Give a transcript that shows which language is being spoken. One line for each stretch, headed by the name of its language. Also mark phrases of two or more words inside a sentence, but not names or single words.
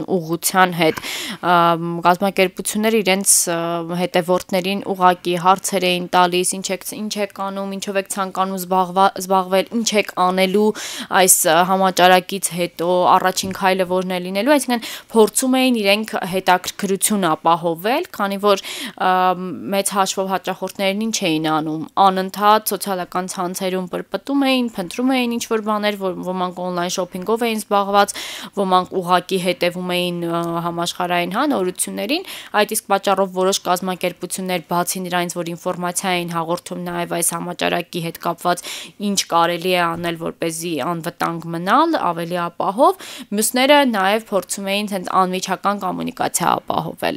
Armenian: ուղղության հետ։ Կազմակերպությունները իրենց հետևորդներին ուղղակի հարցեր էին տալիս, ինչ եք անում, ինչով եք ցանկանում զբաղվել, ինչ եք անելու այս համաճարակից հետո, առաջին քայլը որն է լինելու, այսինքն փորձում էին իրենք հետաքրքրություն ապահովել, քանի որ մեծ հաշվով հաճախորդներն ինչ էին անում, անընդհատ սոցիալական ցանցերում պրպտում էին, փնտրում էին ինչ-որ բաներ, ոմանք
English: on-line shopping-
Armenian: ով էին զբաղված, ոմանք ուղղակի հետևում էին համաշխարհային նորություններին, այդ իսկ պատճառով որոշ կազմակերպություններ բացի նրանից, որ ինֆորմացիա էին հաղորդում նաև այս համաճարակի հետ կապված ինչ կարելի է անել, որպեսզի անվտանգ մնալ, ավելի ապահով, մյուսները նաև փորձում էին հենց անմիջական կոմունիկացիա ապահովել։